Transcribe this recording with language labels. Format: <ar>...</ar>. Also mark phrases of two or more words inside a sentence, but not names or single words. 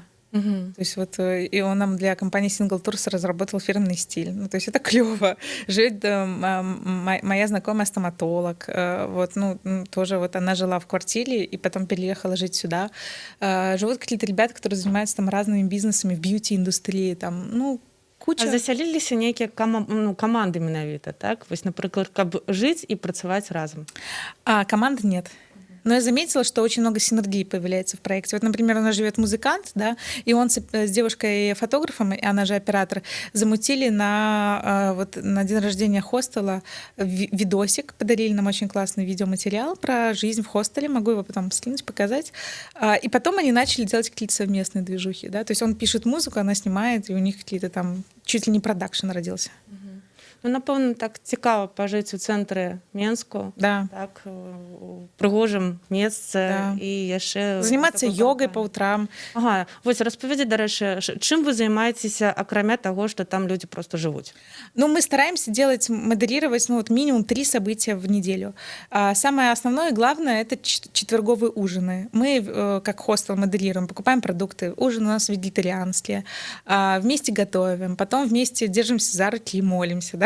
<ru>То есть и он нам для компании Single Tours разработал фирменный стиль. То есть это клево. Живет моя знакомая стоматолог. Тоже она жила в квартире и потом переехала жить сюда. Живут какие-то ребята, которые занимаются там разными бизнесами в бьюти-индустрии. Куча.</ru> <be>А засяліліся нейкія каманды менавіта, так? Вось, напрыклад, каб жыць і працаваць разам.</be> <ru>Команды нет. Но я заметила, что очень много синергии появляется в проекте. Например, у нас живет музыкант, да, и он с девушкой-фотографом, и она же оператор, замутили на день рождения хостела видосик, подарили нам очень классный видеоматериал про жизнь в хостеле, могу его потом скинуть, показать. И потом они начали делать какие-то совместные движухи, да, то есть он пишет музыку, она снимает, и у них какие-то там чуть ли не продакшн родился.</ru> <be>Ну, напэўна, так цікава пажыць у цэнтры Менску.</be> <ru>Да.</ru> <be>Так, у прыгожым месцы</be> <ru>Да.</ru> <be>і яшчэ</be> <ru>Заниматься такой йогой по</ru> <be>кампаніі.</be> <ru>утрам.</ru> <be>Ага, вось распавядзі, дарэчы, чым вы займаецеся, акрамя таго, што там людзі просто жывуць?</be> <ru>Ну, мы стараемся моделировать, ну, вот минимум 3 события в неделю. Самое основное и главное — это четверговые ужины. Мы, как хостел, моделируем, покупаем продукты. Ужин у нас вегетарианский. Вместе готовим, потом вместе держимся за руки и молимся, да?</ru>